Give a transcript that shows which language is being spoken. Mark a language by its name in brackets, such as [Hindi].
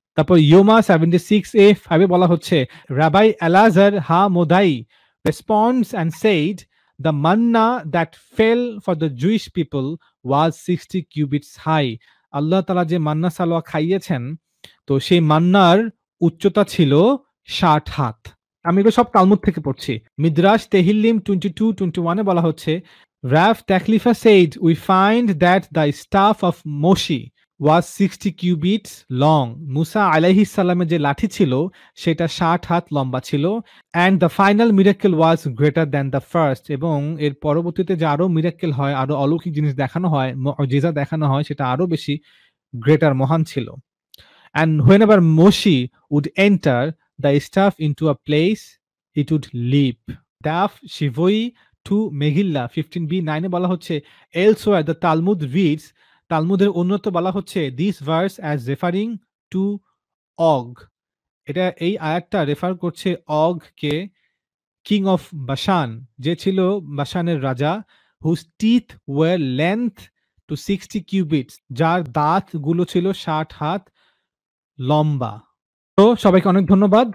[Bangla] তারপর ইয়োমা 76a 5 এ বলা হচ্ছে rabbi এলাজার Ha মোদাই [English] responds and said the manna that fell for the Jewish people was 60 cubits high, [Bangla] আল্লাহ তাআলা যে মান্না সালোয়া খাইয়েছেন, তো সেই মান্নার উচ্চতা ছিল 60 হাত। আমি এগুলো সব তালমুদ থেকে পড়ছি। মিদ্রাশ তেহিল্লিম 22-21 এ বলা হচ্ছে [English] Rav Taklifa said, we find that the staff of Moshi was 60 cubits long. [Bangla] মুসা আলাইহিস সালামের যে লাঠি ছিল সেটা 60 হাত লম্বা ছিল। [English] And the final miracle was greater than the first. [Bangla] এবং এর পরবর্তীতে যে আরো মিরাক্কেল হয়, আরো অলৌকিক জিনিস দেখানো হয়, মুজিজা দেখানো হয়, সেটা আরো বেশি গ্রেটার, মহান ছিল। [English] And whenever Moshi would enter the staff into a place, it would leap. [Bangla] Daf Shivoi to Megillah 15b9 এ বলা হচ্ছে [English] elsewhere the Talmud reads, [Bangla] তালমুদের অন্যত্র বলা হচ্ছে [English] this verse as referring to Og, [Bangla] এটা এই আয়াতটা রেফার করছে Og কে, [English] king of Bashan, [Bangla] যে ছিল বাশানের রাজা, [English] whose teeth were length to 60 cubits, [Bangla] যার দাঁত গুলো ছিল 60 হাত লম্বা। তো সবাইকে অনেক ধন্যবাদ।